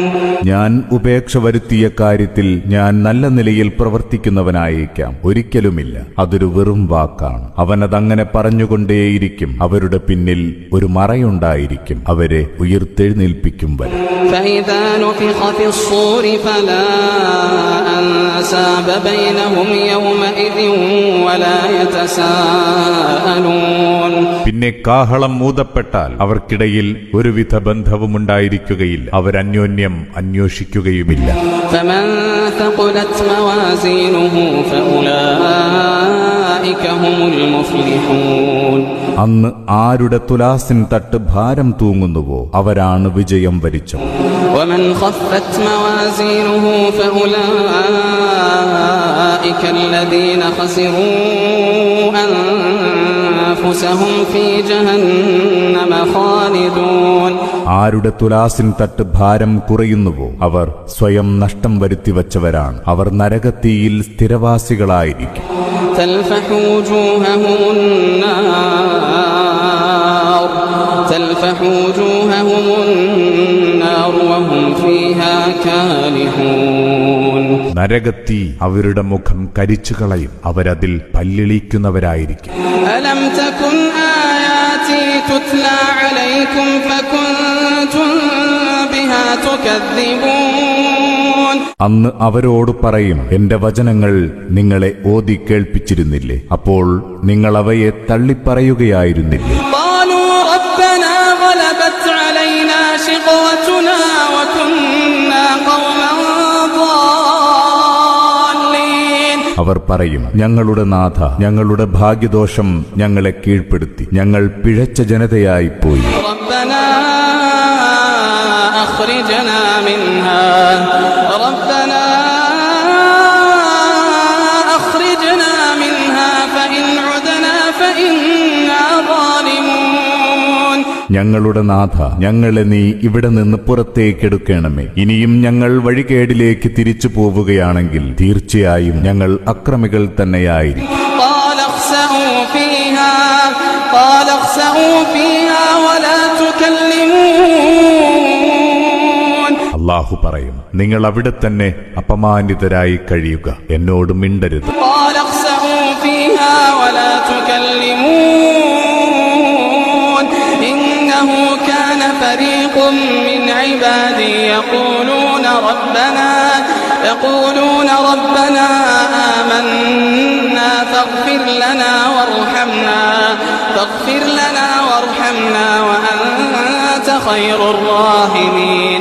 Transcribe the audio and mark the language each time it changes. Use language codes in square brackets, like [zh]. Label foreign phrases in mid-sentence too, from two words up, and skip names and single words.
[ml] ഞാൻ ഉപേക്ഷ വരുത്തിയ കാര്യത്തിൽ ഞാൻ നല്ല നിലയിൽ പ്രവർത്തിക്കുന്നവനായേക്കാം. ഒരിക്കലുമില്ല, അതൊരു വെറും വാക്കാണ്. അവനതങ്ങനെ പറഞ്ഞുകൊണ്ടേയിരിക്കും. അവരുടെ പിന്നിൽ ഒരു മറയുണ്ടായിരിക്കും, അവരെ ഉയർത്തെഴുന്നേൽപ്പിക്കും വരെ. [ar] فإذا نفخ في الصور فلا أنساب بينهم يومئذ ولا يتساءلون. [ml] പിന്നെ കാഹളം ഊതപ്പെട്ടാൽ അവർക്കിടയിൽ ഒരുവിധ ബന്ധവുമുണ്ടായിരിക്കുകയില്ല. അവരന്യോന്യം അന്വേഷിക്കുകയുമില്ല. [ar] فمن ثقلت موازينه فأولئك هم المفلحون. [ml] അന്ന് ആരുടെ തുലാസിൻ തട്ട് ഭാരം തൂങ്ങുന്നുവോ അവരാണ് വിജയം വരിച്ചവർ. [ar] ومن خفت موازينه فأولئك الذين خسروا أنفسهم في جهنم خالدون. [ml] ആരുടെ തുലാസിൻ തട്ട് ഭാരം കുറയുന്നുവോ അവർ സ്വയം നഷ്ടം വരുത്തി വച്ചവരാണ്. അവർ നരകത്തീയിൽ സ്ഥിരവാസികളായിരിക്കും. [ar] تلفح وجوههم النار وهم فيها كالحون. [ml] നരകത്തീ അവരുടെ മുഖം കരിച്ചു കളയും. അവരതിൽ പല്ലിളിക്കുന്നവരായിരിക്കും. [ar] ألم تكن آياتي تتلى عليكم فكنتم بها تكذبون. [ml] അന്ന് അവരോട് പറയും, എന്റെ വചനങ്ങൾ നിങ്ങളെ ഓതി കേൾപ്പിച്ചിരുന്നില്ലേ? അപ്പോൾ നിങ്ങൾ അവയെ തള്ളിപ്പറയുകയായിരുന്നില്ലേ? അവർ പറയും, ഞങ്ങളുടെ നാഥ, ഞങ്ങളുടെ ഭാഗ്യദോഷം ഞങ്ങളെ കീഴ്പ്പെടുത്തി. ഞങ്ങൾ പിഴച്ച ജനതയായിപ്പോയി. [ar] أخرجنا منها فإن عدنا فإنا ظالمون. [ml] ഞങ്ങളുടെ നാഥ, ഞങ്ങളെ നീ ഇവിടെ നിന്ന് പുറത്തേക്കെടുക്കണമേ. ഇനിയും ഞങ്ങൾ വഴികേടിലേക്ക് തിരിച്ചു പോവുകയാണെങ്കിൽ തീർച്ചയായും ഞങ്ങൾ അക്രമികൾ തന്നെയായിരിക്കും. [ar] قال اخسئوا فيها ولا تكلمون. [ml] അല്ലാഹു പറയും, നിങ്ങൾ അവിടെ തന്നെ അപമാനിതരായി കഴിയുക, എന്നോട് മിണ്ടരുത്. [ar] قال اخسئوا فيها ولا تكلمون إنه كان فريق من عبادي يقولون ربنا آمنا فاغفر لنا وارحمنا وأنت وأنت خير الراحمين.